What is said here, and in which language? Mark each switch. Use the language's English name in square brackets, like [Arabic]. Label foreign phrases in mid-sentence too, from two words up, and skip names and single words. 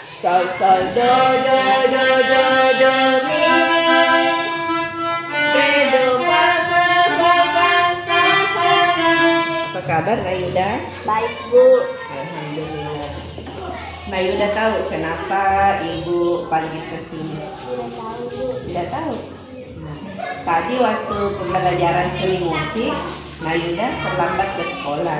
[Indonesian] Sol sol do do do do do mi, re do fa fa fa fa sa fa. Apa kabar Nayuda? Baik, Bu. Alhamdulillah. Nayuda tahu kenapa Ibu panggil ke sini? Tidak tahu, Bu. Tidak tahu. Tadi waktu pembelajaran seni musik, Nayuda terlambat ke sekolah.